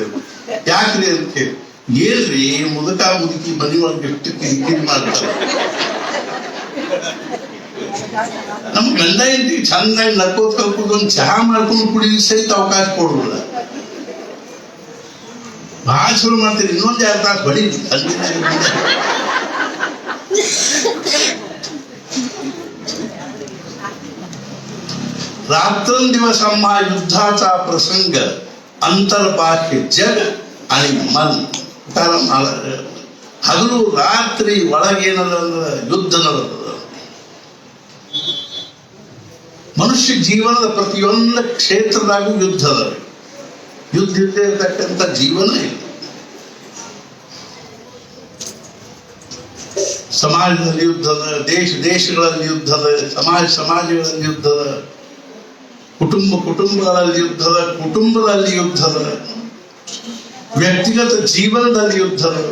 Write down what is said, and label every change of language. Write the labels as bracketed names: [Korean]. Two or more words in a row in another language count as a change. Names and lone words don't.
[Kannada] ಯಾಕ್ರಿ ಅಂತ ಹೇಳಿ, ಏನ್ರಿ ಮುದುಕ ಮುದುಕಿ ಮನೆ ಒಳಗೆ ಎಷ್ಟು ಕಿರಿಕಿರಿ ಮಾಡ್ತಾರೆ. ನಮ್ ಗಂಡ ಹೆಂಡತಿ ಚಂದಾಗಿ ನಕ್ಕೋತ್ ಕಲ್ಕೋದು, ಒಂದು ಚಹಾ ಮಾಡ್ಕೊಂಡು ಕುಡಿಲಿಕ್ಕೆ ಸಹಿತ ಅವಕಾಶ ಕೊಡೋಲ್ಲ. ಭಾಳ ಶುರು ಮಾಡ್ತೀರಿ, ಇನ್ನೊಂದು 2 ತಾಸು ಹೊಡಿಲಿ [Marathi] रात्रंदिवस आम्हा युद्धाचा प्रसंग अंतर्बाह्य जग आणि मन. [Kannada] ಹಗಲು ರಾತ್ರಿ ಒಳಗೇನದ ಯುದ್ಧ ನಡೆದ. ಮನುಷ್ಯ ಜೀವನದ ಪ್ರತಿಯೊಂದು ಕ್ಷೇತ್ರದಾಗೂ ಯುದ್ಧ ಅದ. ಯುದ್ಧ ಇಲ್ಲದೆ ಇರತಕ್ಕಂಥ ಜೀವನ ಇಲ್ಲ. ಸಮಾಜದಲ್ಲಿ ಯುದ್ಧದ, ದೇಶಗಳಲ್ಲಿ ಯುದ್ಧದ, ಸಮಾಜಗಳಲ್ಲಿ ಯುದ್ಧದ, ಕುಟುಂಬಗಳಲ್ಲಿ ಯುದ್ಧದ, ಕುಟುಂಬದಲ್ಲಿ ಯುದ್ಧದ, ವ್ಯಕ್ತಿಗತ ಜೀವನದಲ್ಲಿ ಯುದ್ಧದ.